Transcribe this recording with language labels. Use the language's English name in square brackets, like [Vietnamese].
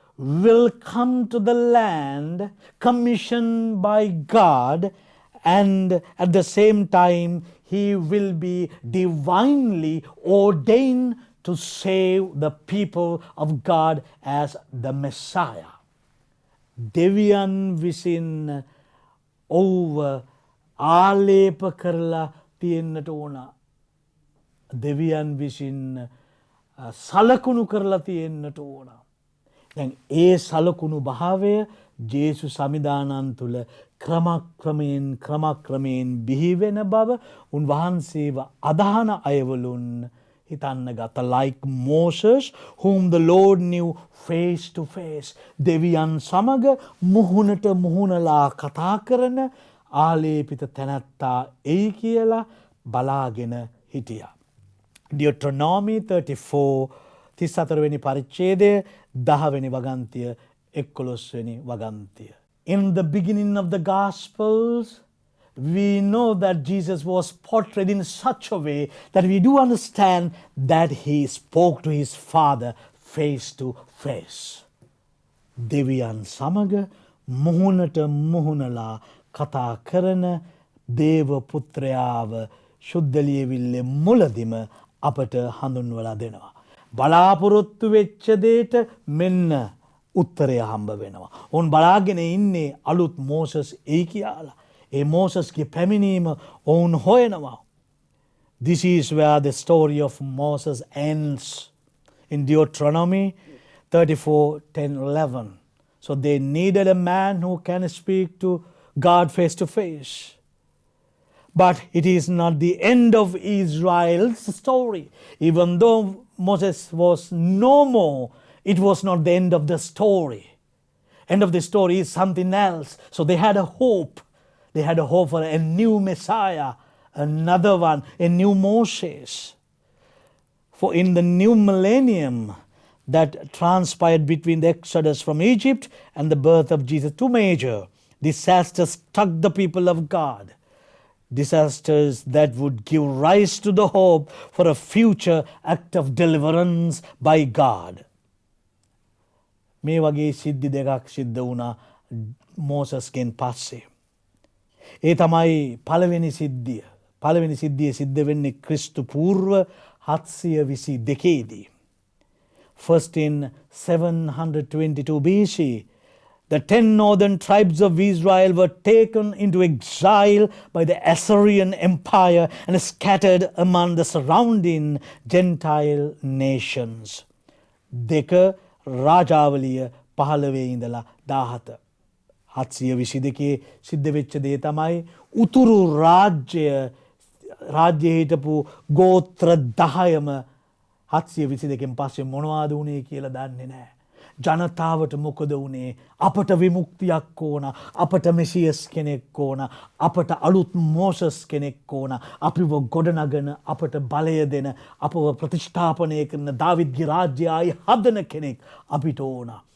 [English] will come to the land commissioned by God, and at the same time he will be divinely ordained to save the people of God as the Messiah. [Sinhala] දෙවියන් විසින් ඔව්ව ආලේප කරලා තියෙන්නට ඕන. දෙවියන් විසින් සලකුණු කරලා තියෙන්නට ඕන. දැන් ඒ සලකුණු භාවය ජේසු සමිදානන් තුළ ක්‍රමක්‍රමයෙන් බිහි වෙන බව උන්වහන්සේව අදහන අයවලුන් හිතන්න ගත. [English] like Moses whom the Lord knew face to face. [Sinhala] දෙවියන් සමග මුහුණට මුහුණලා කතා කරන ආලේපිත තැනැත්තා එයි කියලා බලාගෙන හිටියා. Deuteronomy 34 වෙනි පරිච්ඡේදය 10 වෙනි වගන්තිය 11 වෙනි වගන්තිය. [English] In the beginning of the Gospels, we know that Jesus was portrayed in such a way that we do understand that he spoke to his Father face to face. [Sinhala] දෙවියන් සමග මුහුණට මුහුණලා කතා කරන දේව පුත්‍රයාව ශුද්ධ ලියවිල්ලේ මුලදිම අපට හඳුන්වලා දෙනවා. බලාපොරොත්තු වෙච්ච දෙයට මෙන්න උත්තරය හම්බ වෙනවා. උන් බලාගෙන ඉන්නේ අලුත් මෝසස් එයි කියලා. ඒ මෝසස්ගේ පැමිණීම ඔවුන් හොයනවා. [English] This is where the story of Moses ends in Deuteronomy 34:10-11. So they needed a man who can speak to God face to face. But it is not the end of Israel's story. Even though Moses was no more, it was not the end of the story. End of the story is something else. So they had a hope. They had a hope for a new Messiah, another one, a new Moses. For in the new millennium that transpired between the exodus from Egypt and the birth of Jesus, two major disasters struck the people of God. Disasters that would give rise to the hope for a future act of deliverance by God. [Sinhala] මේ වගේ සිද්ධි දෙකක් සිද්ධ වුණා මෝසස්ගෙන් පස්සේ. ඒ තමයි පළවෙනි සිද්ධිය. පළවෙනි සිද්ධිය සිද්ධ වෙන්නේ ක්‍රිස්තු පූර්ව 722 දී. [English] First in 722 BC, the 10 northern tribes of Israel were taken into exile by the Assyrian Empire and scattered among the surrounding Gentile nations. [Sinhala] දෙක රාජාවලිය 15 ඉඳලා 17. 722 සිද්ධ වෙච්ච දේ තමයි උතුරු රාජ්‍යයේ හිටපු ගෝත්‍ර 10ම 722 පස්සේ මොනවද වුනේ කියලා දන්නේ නැහැ. ජනතාවට මොකද වුනේ? අපට විමුක්තියක් ඕන, අපට මෙසියස් කෙනෙක් ඕන, අපට අලුත් මෝසස් කෙනෙක් ඕන, අපිව ගොඩනගන, අපට බලය දෙන, අපව ප්‍රතිෂ්ඨාපනය කරන දාවිද්ගේ රාජ්‍යය ආයි හදන කෙනෙක් අපිට ඕන.